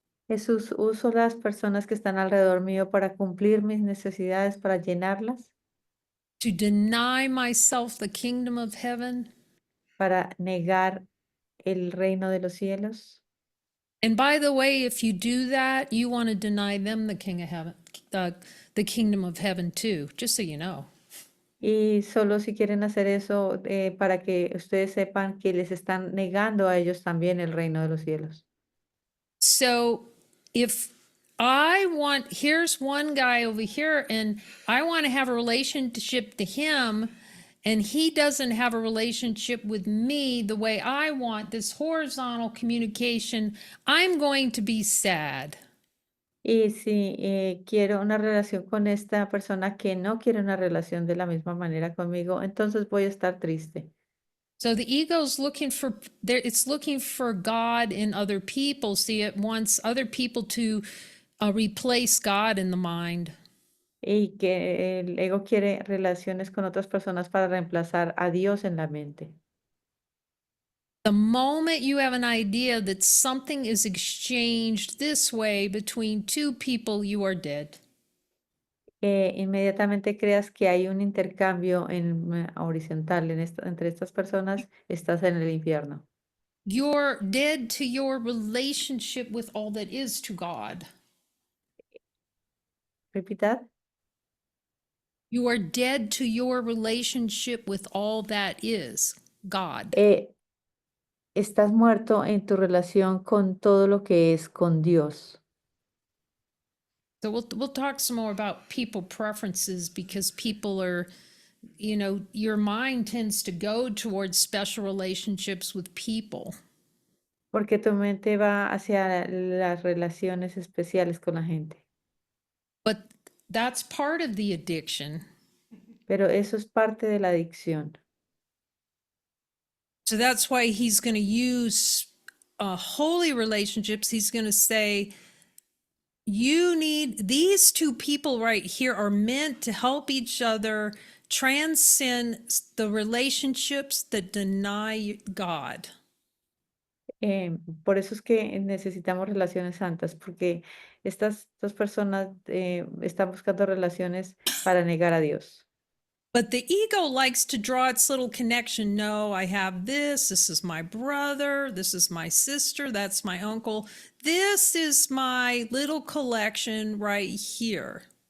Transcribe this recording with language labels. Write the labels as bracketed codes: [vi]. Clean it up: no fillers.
[es] Jesús, uso las personas que están alrededor mío para cumplir mis necesidades, para llenarlas, [en] to deny myself the kingdom of heaven? [es] para negar el reino de los cielos? [en] And by the way, if you do that, you want to deny them the king of heaven, the kingdom of heaven too, just so you know. [es] Y solo si quieren hacer eso, para que ustedes sepan que les están negando a ellos también el reino de los cielos. [en] So if I want, here's one guy over here, and I want to have a relationship to him, and he doesn't have a relationship with me the way I want this horizontal communication, I'm going to be sad. [es] Y si quiero una relación con esta persona que no quiere una relación de la misma manera conmigo, entonces voy a estar triste. [en] So the ego's looking for there, it's looking for God in other people. See, it wants other people to replace God in the mind. [es] Y que el ego quiere relaciones con otras personas para reemplazar a Dios en la mente. [en] The moment you have an idea that something is exchanged this way between two people, you are dead. [es] Inmediatamente creas que hay un intercambio horizontal entre estas personas, estás en el infierno. [en] You're dead to your relationship with all that is to God. Repeat that. You are dead to your relationship with all that is God. [es] Eh, Estás muerto en tu relación con todo lo que es con Dios. [en] So we'll talk some more about people preferences because people are, your mind tends to go towards special relationships with people. [es] Porque tu mente va hacia las relaciones especiales con la gente. [en] But that's part of the addiction. [es] Pero eso es parte de la adicción. [en] So that's why he's going to use holy relationships. He's going to say, you need these two people right here are meant to help each other transcend the relationships that deny God. [es] Por eso es que necesitamos relaciones santas, porque estas dos personas están buscando relaciones para negar a Dios. [en] But the ego likes to draw its little connection. No, I have this. This is my brother. This is my sister. That's my uncle. This is my little collection right here.